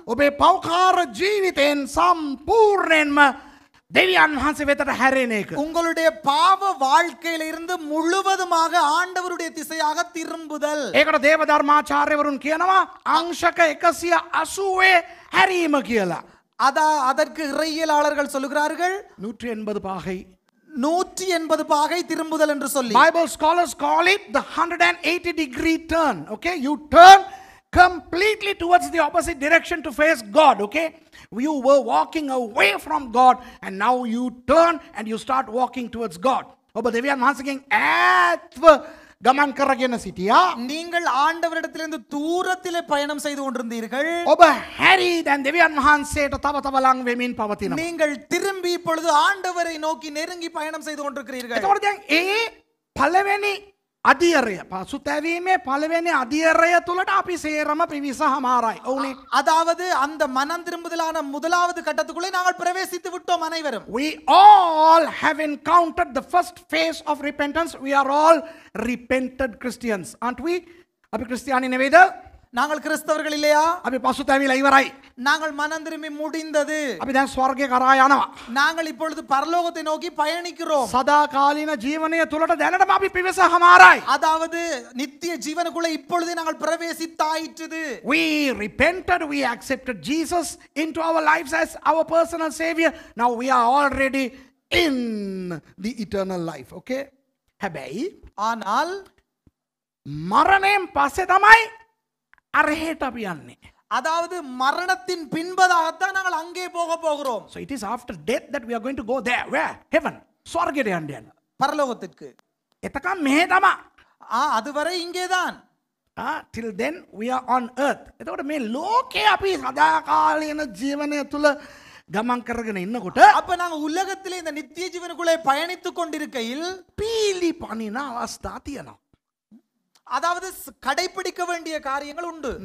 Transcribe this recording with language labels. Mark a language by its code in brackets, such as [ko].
[si] ඔබේ පෞකාර ජීවිතයෙන් සම්පූර්ණයෙන්ම දෙවියන් වහන්සේ වෙතට හැරෙන එක. [ta] உங்களுடைய பாவ வாழ்க்கையில இருந்து முழுவதுமாக ஆண்டவருடைய திசையாக திரும்புதல். [si] ඒකට දේව ධර්මාචාර්යවරුන් කියනවා අංශක 180 හැරීම කියලා. [ta] அதற்கு இறையியலாளர்கள் சொல்லுகிறார்கள் 180 பாகை. 180 பாகை திரும்புதல் என்று சொல்லி. [en] Bible scholars call it the 180-degree turn. Okay, you turn completely towards the opposite direction to face God. Okay, you were walking away from God and now you turn and you start walking towards God. [si] ඔබ දෙවියන් වහන්සේගෙන් ඈත්ව ගමන් කරගෙන සිටියා. [ta] நீங்கள் ஆண்டவரிடத்திலிருந்து தூரத்திலே பயணம் செய்து கொண்டிருந்தீர்கள். [si] ඔබ හැරී දැන් දෙවියන් වහන්සේට තව තව ලං වෙමින් පවතිනවා. [ta] நீங்கள் திரும்பி இப்பொழுது ஆண்டவரை நோக்கி நெருங்கி பயணம் செய்து கொண்டிருக்கிறீர்கள். [si] එතකොට දැන් ඒ පළවෙනි අධියරය පසුතැවීමේ පළවෙනි අධියරය තුලට අපි සේරම පිවිස හමාරයි. ඔව්නේ. [ta] அதாவது அந்த மனம் திரும்புதலான முதலாவது கட்டத்துக்குள்ளே நாங்கள் பிரவேசித்து விட்டோம் அனைவரும். [en] We all have encountered the first phase of repentance. We are all repented Christians, aren't we? [si] අපි ක්‍රිස්තියානි නෙවෙයිද? [ta] நாங்கள் கிறிஸ்தவர்கள் இல்லையா? [si] අපි පසුතැවිලා ඉවරයි. [ta] நாங்கள் மனம் திரும்பி முடிந்தது. [si] අපි දැන් ස්වර්ගය කරා යනවා. [ta] நாங்கள் இப்பொழுது பரலோகத்தை நோக்கி பயணிக்கிறோம். [si] සදාකාලීන ජීවනය තුලට දැනටම අපි පිවිස හමාරයි. [ta] அதாவது நித்திய ஜீவனுக்குள்ள இப்பொழுதே நாங்கள் பிரவேசித்தாயிற்று. [en] We repented, we accepted Jesus into our lives as our personal savior. Now we are already in the eternal life, okay? [si] හැබැයි [ta] ஆனால் [si] මරණයෙන් පස්සේ තමයි අරහෙට අපි යන්නේ. [ta] அதாவது மரணத்தின் பின்பதாகத்தான் நாங்கள் அங்கே போக போகிறோம். [en] So it is after death that we are going to go there. Where? Heaven. [si] ස්වර්ගයට යන්න යන. [ta] பரலோகத்திற்கு. [si] එතකම් මෙහෙ තමයි. [ta] அதுவரை இங்கேதான். [en] Till then we are on earth. [si] එතකොට මේ ලෝකේ අපි සදාකාලීන ජීවනය තුල ගමන් කරගෙන ඉන්නකොට [ta] அப்ப நாங்க உலகத்திலே இந்த நித்திய ஜீவனுக்குள்ளே பயணித்துக் கொண்டிருக்கையில் [si] පීලි පනින අවස්ථා තියෙනවා. [ta] அதாவது கடைபிடிக்க வேண்டிய காரியங்கள் உண்டு.